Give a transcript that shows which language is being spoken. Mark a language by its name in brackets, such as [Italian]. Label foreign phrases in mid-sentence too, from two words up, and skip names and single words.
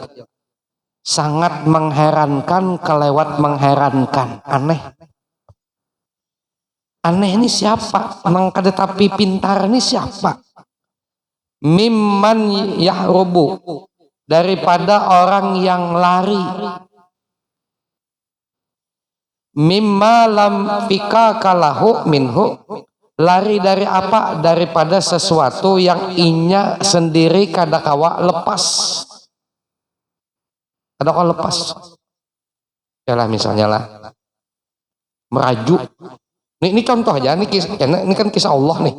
[Banjar] Sangat mengherankan kelewat mengherankan. Aneh. Aneh ini siapa? Nang kada tapi pintar ini siapa? [Arabic] ممن يهرب. [Banjar] Daripada orang yang lari. [Arabic] مما لم فكاك له منه. [Banjar] Lari dari apa? Daripada sesuatu yang inya sendiri kadakawa lepas. Kadakawa lepas. Ya lah misalnya lah merajuk. Ini contoh aja. Ini kan kisah Allah nih.